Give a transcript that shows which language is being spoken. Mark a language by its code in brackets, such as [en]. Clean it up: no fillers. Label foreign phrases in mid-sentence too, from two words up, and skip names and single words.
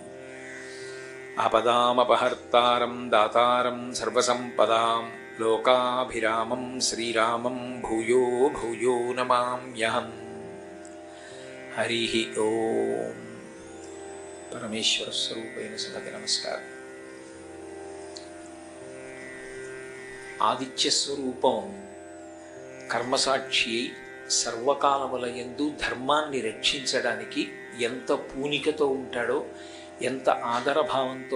[sa] आपदामपहर्तारं दातारं सर्वसम्पदां लोकाभिरामं श्रीरामं भूयो भूयो नमाम्यहम्। हरिः ओम। [te] పరమేశ్వర స్వరూపైన సభకి నమస్కారం। ఆదిత్య స్వరూపం కర్మసాక్షి సర్వకాలములయందు ధర్మాన్ని రక్షించడానికి ఎంత పూనికతో ఉంటాడో, ఎంత ఆదరభావంతో